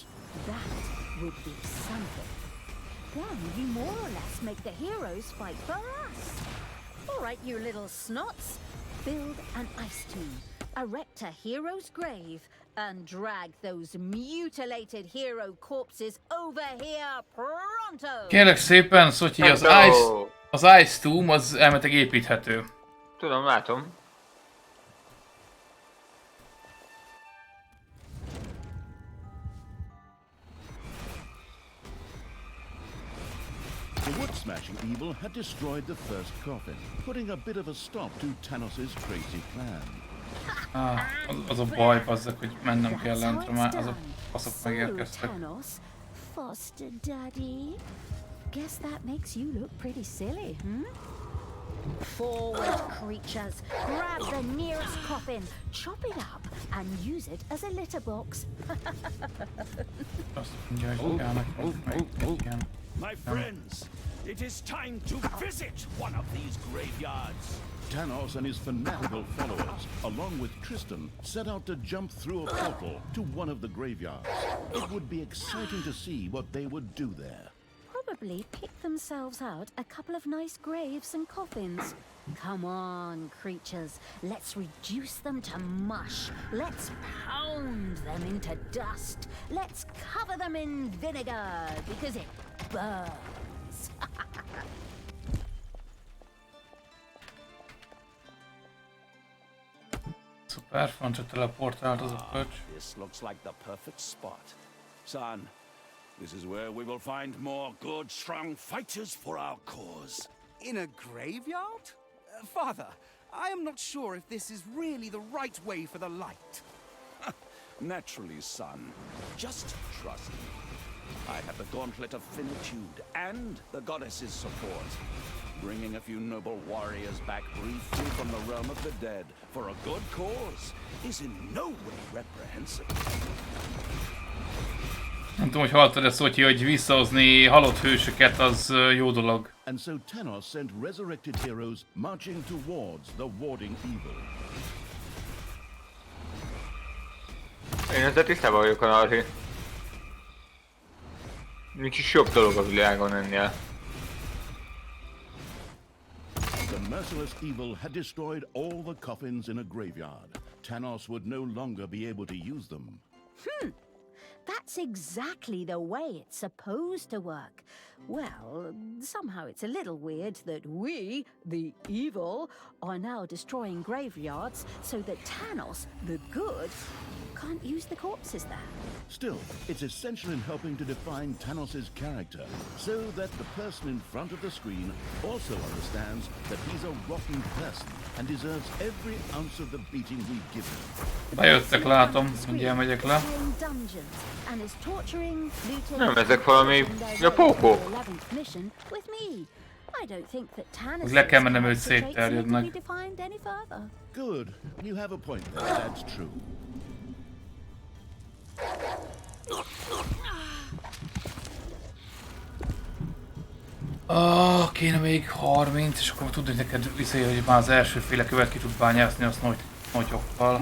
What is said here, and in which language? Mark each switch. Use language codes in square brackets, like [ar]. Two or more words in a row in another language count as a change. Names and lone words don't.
[en] That would be something. Then you more or less make the heroes fight for us. All right, you little snots. Build an ice tomb. Erect a hero's grave and drag those mutilated hero corpses over here pronto! [hu] Kérlek szépen, Szotyi, az Ice Tomb az elméletileg építhető. Tudom, látom. [en] The wood-smashing evil had destroyed the first coffin, putting a bit of a stop to Tanos's crazy plan. [hu] Az a baj, azzak, hogy mennem kell lentre, már azok faszok megérkeztek. [en] Foster daddy. Guess that makes you look pretty silly, hmm? Forward, creatures. Grab the nearest coffin, chop it up, and use it as a litter box. [hu] Azt mondja, hogy kell. [en] My friends, it is time to visit one of these graveyards. Tanos and his fanatical followers, along with Tristan, set out to jump through a portal to one of the graveyards. It would be exciting to see what they would do there. Probably pick themselves out a couple of nice graves and coffins. Come on, creatures. Let's reduce them to mush. Let's pound them into dust. Let's cover them in vinegar because it burns. [hu] Szuper, Francia teleportált az a pöcs. [en] This looks like the perfect spot. Son, this is where we will find more good, strong fighters for our cause. In a graveyard? Father, I am not sure if this is really the right way for the light. Naturally, son. Just trust me. I have the gauntlet of finitude and the goddess's support. Bringing a few noble warriors back briefly from the realm of the dead for a good cause is in no way reprehensible. [hu] Nem tudom, hogy hallottad ezt, hogy visszahozni halott hősöket, az jó dolog. [en] And so Tanos sent resurrected heroes marching towards the warding evil. [hu] Én ezzel tisztában vagyok a Narhi. Nincs is jobb dolog a világon ennél. [en] The merciless evil had destroyed all the coffins in a graveyard. Tanos would no longer be able to use them. That's exactly the way it's supposed to work. Well, somehow it's a little weird that we, the evil, are now destroying graveyards so that Tanos, the good, can't use the corpses there. Still, it's essential in helping to define Tanos's character, so that the person in front of the screen also understands that he's a rotten person and deserves every ounce of the beating we've given him. [hu] Bejöttek, látom, mindjárt megyek le. Nem, ezek valami... Ja, pókó! Le kell mennem, őt szétterjednek. [en] Good. You have a point there, that's true. [hu] Kéne még 30, és akkor tudni neked visszajön, hogy már az elsőféle követ ki tud bányászni, azt nagyokkal.